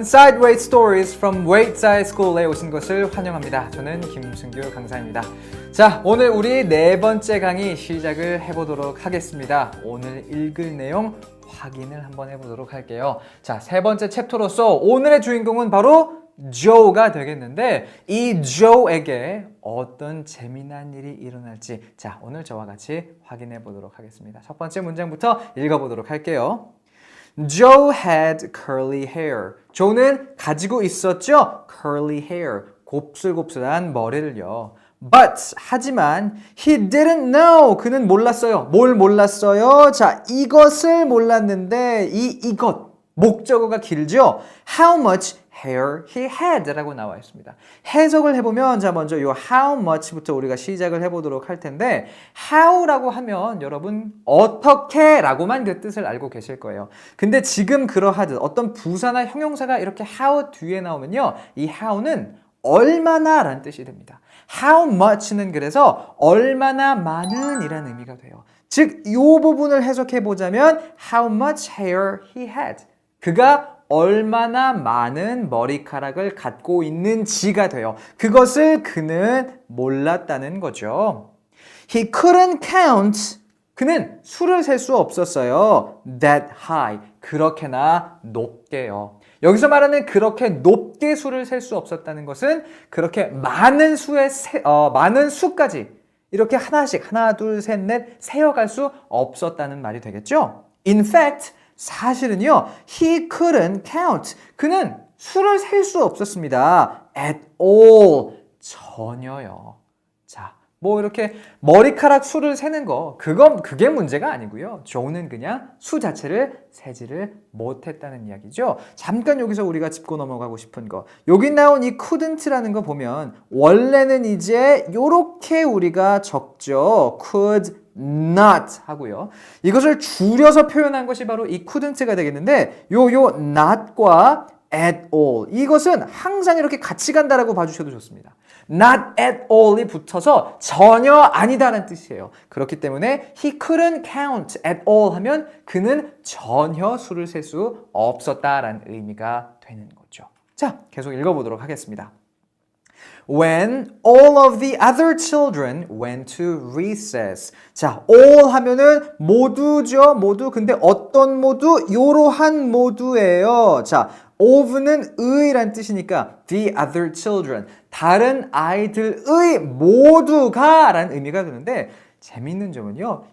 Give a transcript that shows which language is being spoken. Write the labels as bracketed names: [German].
[Korean] Side Weight Stories from Weightside School에 오신 것을 환영합니다. 저는 김승규 강사입니다. 자, 오늘 우리 네 번째 강의 시작을 해보도록 하겠습니다. 오늘 읽을 내용 확인을 한번 해보도록 할게요. 자, 세 번째 챕터로서 오늘의 주인공은 바로 조가 되겠는데 이 조에게 어떤 재미난 일이 일어날지 자, 오늘 저와 같이 확인해 보도록 하겠습니다. 첫 번째 문장부터 읽어보도록 할게요. [English] Joe had curly hair. [Korean] 조는 가지고 있었죠? [English] curly hair. [Korean] 곱슬곱슬한 머리를요. But 하지만 he didn't know. 그는 몰랐어요. 뭘 몰랐어요? 자, 이것을 몰랐는데 이것 목적어가 길죠? [English] How much hair he had [Korean] 라고 나와 있습니다. 해석을 해보면 자 먼저 이 how much부터 우리가 시작을 해보도록 할 텐데 how라고 하면 여러분 어떻게 라고만 그 뜻을 알고 계실 거예요. 근데 지금 그러하듯 어떤 부사나 형용사가 이렇게 how 뒤에 나오면요 이 how는 얼마나 라는 뜻이 됩니다. How much는 그래서 얼마나 많은 이라는 의미가 돼요. 즉 이 부분을 해석해 보자면 [English] How much hair he had. [Korean] 그가 얼마나 많은 머리카락을 갖고 있는지가 돼요. 그것을 그는 몰랐다는 거죠. [English] He couldn't count. [Korean] 그는 수를 셀 수 없었어요. [English] That high. [Korean] 그렇게나 높게요. 여기서 말하는 그렇게 높게 수를 셀 수 없었다는 것은 그렇게 많은 많은 수까지 이렇게 하나씩 하나 둘 셋 넷 세어갈 수 없었다는 말이 되겠죠. [English] In fact 사실은요 he couldn't count. [Korean] 그는 수를 셀 수 없었습니다. [English] At all. 전혀요. [Korean] 자, 뭐 이렇게 머리카락 수를 세는 거 그게 문제가 아니고요. 조는 그냥 수 자체를 세지를 못했다는 이야기죠. 잠깐 여기서 우리가 짚고 넘어가고 싶은 거 여기 나온 이 couldn't라는 거 보면 원래는 이제 요렇게 우리가 적죠. could not 하고요. 이것을 줄여서 표현한 것이 바로 이 couldn't가 되겠는데 요 not과 at all 이것은 항상 이렇게 같이 간다라고 봐주셔도 좋습니다. Not at all이 붙어서 전혀 아니다라는 뜻이에요. 그렇기 때문에 [English] he couldn't count at all [Korean] 하면 그는 전혀 수를 셀 수 없었다라는 의미가 되는 거죠. 자, 계속 읽어보도록 하겠습니다. [English] When all of the other children went to recess. [Korean] 자, all 하면은 모두죠. 모두. 근데 어떤 모두? 이러한 모두예요. 자, of는 의란 뜻이니까 [English] the other children. [Korean] 다른 아이들의 모두가 라는 의미가 드는데 재미있는 점은요.